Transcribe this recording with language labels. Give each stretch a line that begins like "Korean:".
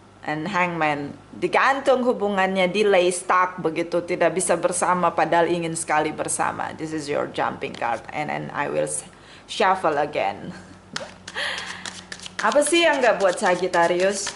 Indonesian: And Hangman, digantung hubungannya, delay, stuck, begitu, tidak bisa bersama padahal ingin sekali bersama.
English: This is your jumping card, and I will shuffle again.
Indonesian: Apa sih yang nggak buat Sagittarius?